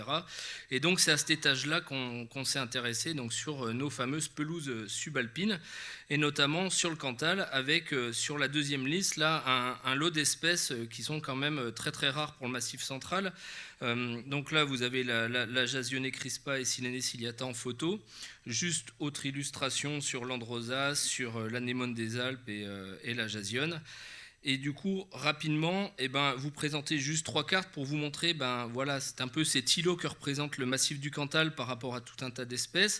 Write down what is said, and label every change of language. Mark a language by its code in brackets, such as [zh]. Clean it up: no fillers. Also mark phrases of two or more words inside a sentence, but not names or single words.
[fr] Et donc c'est à cet étage-là qu'on s'est intéressé, donc sur nos fameuses pelouses subalpines, et notamment sur le Cantal, avec sur la deuxième liste là un lot d'espèces qui sont quand même très très rares pour le Massif central. Donc là vous avez la Jasionée crispa et Silene ciliata en photo. Juste autre illustration sur l'Androsas, sur l'anémone des Alpes et la Jasionne. Et du coup, rapidement, vous présentez juste 3 cartes pour vous montrer, voilà, c'est un peu cet îlot que représente le massif du Cantal par rapport à tout un tas d'espèces.